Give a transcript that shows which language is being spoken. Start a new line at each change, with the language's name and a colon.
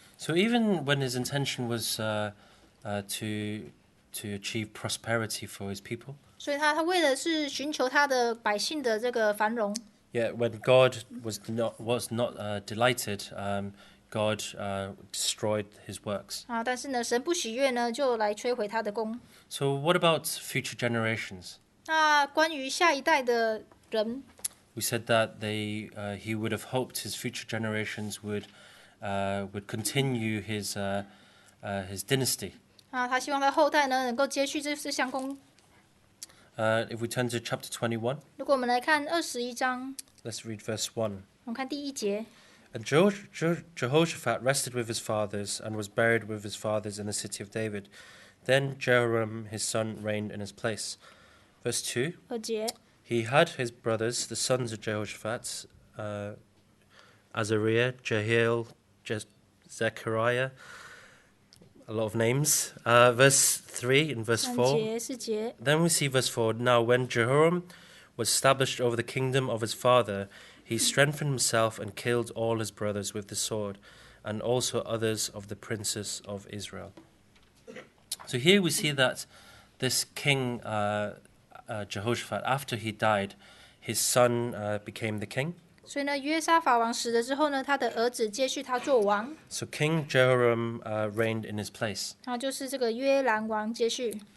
English: So even when his intention was to achieve prosperity for his people,
Chinese: 所以他为的是寻求他的百姓的这个繁荣。
English: yet when God was not delighted, God destroyed his works.
Chinese: 啊，但是呢，神不喜悦呢，就来摧毁他的功。
English: So what about future generations?
Chinese: 那关于下一代的人，
English: We said that he would have hoped his future generations would continue his dynasty.
Chinese: 啊，他希望他后代呢能够接续这项功。
English: If we turn to chapter 21,
Chinese: 如果我们来看21章，
English: let's read verse 1.
Chinese: 我们看第1节。
English: And Jehoshaphat rested with his fathers and was buried with his fathers in the city of David. Then Jehoram his son reigned in his place. Verse 2.
Chinese: 2节，
English: He had his brothers, the sons of Jehoshaphat, Azariah, Jehiel, Zechariah, a lot of names. Verse 3 and verse
Chinese: 3
English: 4.
Chinese: 节、4节。
English: Then we see verse 4. Now when Jehoram was established over the kingdom of his father, he strengthened himself and killed all his brothers with the sword, and also others of the princes of Israel. So here we see that this king Jehoshaphat, after he died, his son became the king.
Chinese: 所以呢，约沙法王死了之后呢，他的儿子接续他做王，
English: So King Jehoram reigned in his place.
Chinese: 然后就是这个约兰王接续。